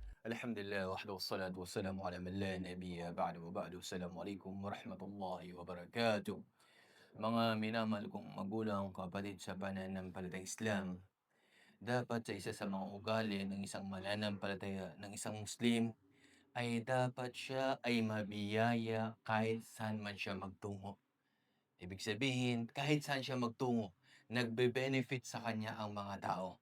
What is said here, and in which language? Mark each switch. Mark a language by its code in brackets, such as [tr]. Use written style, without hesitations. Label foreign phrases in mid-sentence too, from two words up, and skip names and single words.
[ar] الحمد لله وحده والصلاة والسلام على من لا نبي بعده وبعد. السلام عليكم ورحمة الله وبركاته. [tl] Mga minamahal kong magulang, kapatid sa pananampalatayang Islam, dapat sa isa sa mga ugali ng isang mananampalataya, ng isang Muslim, ay dapat siya ay mabiyaya kahit saan man siya magtungo. Ibig sabihin, kahit saan siya magtungo, nagbe-benefit sa kanya ang mga tao.